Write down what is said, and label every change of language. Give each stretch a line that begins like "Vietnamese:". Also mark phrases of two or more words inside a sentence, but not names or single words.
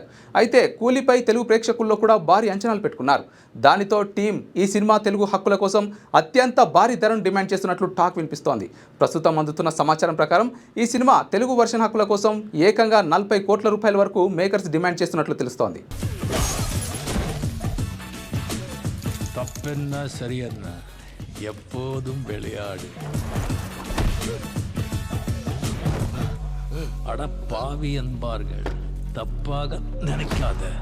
Telugu: అయితే కూలీపై తెలుగు ప్రేక్షకుల్లో కూడా భారీ అంచనాలు పెట్టుకున్నారు. దానితో టీం ఈ సినిమా తెలుగు హక్కుల కోసం అత్యంత భారీ ధరను డిమాండ్ చేస్తున్నట్లు టాక్ వినిపిస్తోంది. ప్రస్తుతం అందుతున్న సమాచారం ప్రకారం ఈ సినిమా తెలుగు వర్షన్ హక్కుల కోసం ఏకంగా 40 కోట్ల రూపాయల వరకు మేకర్స్ డిమాండ్ చేస్తున్నట్లు తెలుస్తోంది.
Tamil: தப்பென்ன சரியென்ன எப்போதும் விளையாடு. அட பாவி என்பார்கள், தப்பாக நினைக்காத.